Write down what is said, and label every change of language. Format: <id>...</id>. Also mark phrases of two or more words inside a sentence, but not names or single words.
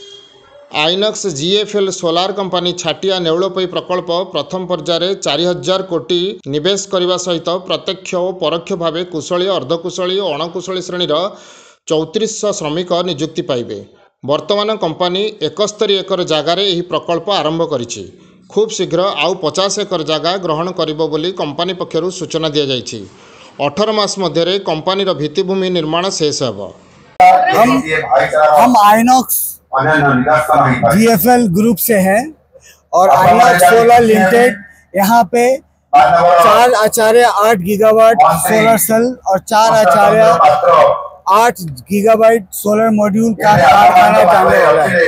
<or>ଆଇନକ୍ସ ଜିଏଫଏଲ୍ ସୋଲାର କମ୍ପାନୀ ଛାଟିଆ ନେଉଳପୋଇ ପ୍ରକଳ୍ପ ପ୍ରଥମ ପର୍ଯ୍ୟାୟରେ 4000 କୋଟି ନିବେଶ କରିବା ସହିତ ପ୍ରତ୍ୟକ୍ଷ ଓ ପରୋକ୍ଷ ଭାବେ କୁଶଳୀ, ଅର୍ଦ୍ଧକୁଶଳୀ ଓ ଅଣକୁଶଳୀ ଶ୍ରେଣୀର 3400 ଶ୍ରମିକ ନିଯୁକ୍ତି ପାଇବେ। ବର୍ତ୍ତମାନ କମ୍ପାନୀ 71 ଏକର ଜାଗାରେ ଏହି ପ୍ରକଳ୍ପ ଆରମ୍ଭ କରିଛି। ଖୁବ୍ ଶୀଘ୍ର ଆଉ 50 ଏକର ଜାଗା ଗ୍ରହଣ କରିବ ବୋଲି କମ୍ପାନୀ ପକ୍ଷରୁ ସୂଚନା ଦିଆଯାଇଛି। 18 ମାସ ମଧ୍ୟରେ କମ୍ପାନୀର ଭିତ୍ତିଭୂମି ନିର୍ମାଣ ଶେଷ ହେବ।</or> <hi>हम आइनॉक्स जीएफएल ग्रुप से हैं और आइनॉक्स सोलर लिमिटेड यहाँ पे 4.8</hi> <en>gigawatt solar cell</en> <hi>और 4.8</hi> <en>gigabyte solar module</en> <hi>का कारखाना जाने वाला है।</hi>